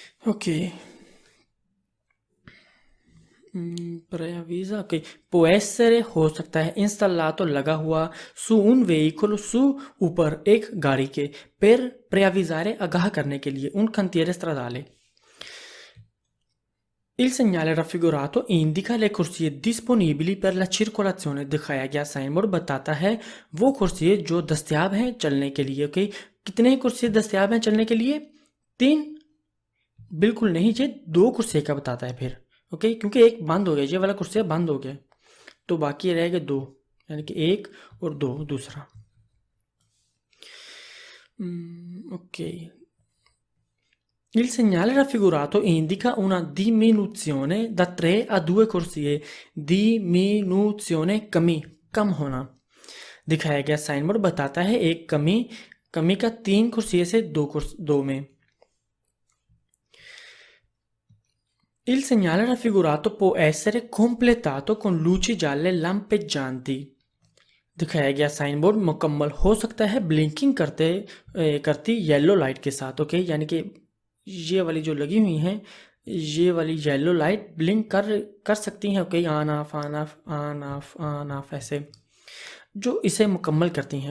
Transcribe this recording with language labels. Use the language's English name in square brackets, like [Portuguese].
[Hindi] Okay, preavvisa, okay, [Italian] può essere [Hindi] हो सकता है, installato लगा हुआ, [Italian] su un veicolo, su [Hindi] ऊपर एक गाड़ी के, [Italian] per preavvisare [Hindi] आगाह करने के लिए, [Italian] un cantiere stradale। Il segnale raffigurato indica le corsie disponibili per la circolazione। [Hindi] दिखाया गया साइन बोर्ड बताता है वो कुर्सियाँ जो दस्तियाब हैं चलने के लिए। ओके, कितने कुर्सियाँ दस्तियाब हैं चलने के लिए? 3? बिल्कुल नहीं, ये 2 कुर्सियाँ का बताता है फिर। ओके, क्योंकि एक बंद हो गया, ये वाला कुर्सियाँ बंद हो गया, तो बाकी रह गए 2, यानी कि 1 और 2 दूसरा। [Italian] ओके, il segnale raffigurato indica una diminuzione da 3 a 2 corsie। [Hindi] diminuzione कमी, कम होना। दिखाया गया साइन बोर्ड बताता है एक कमी का 3 कुर्सियों से 2 में। [Italian] Il segnale raffigurato può essere completato con luci gialle lampeggianti। [Hindi] दिखाया गया साइन बोर्ड मुकम्मल हो सकता है ब्लिंकिंग करती येलो लाइट के साथ। ओके, यानी कि ये वाली जो लगी हुई हैं, ये वाली येलो लाइट ब्लिंक कर सकती हैं। Okay, on off on off on off on off, ऐसे जो इसे मुकम्मल करती हैं।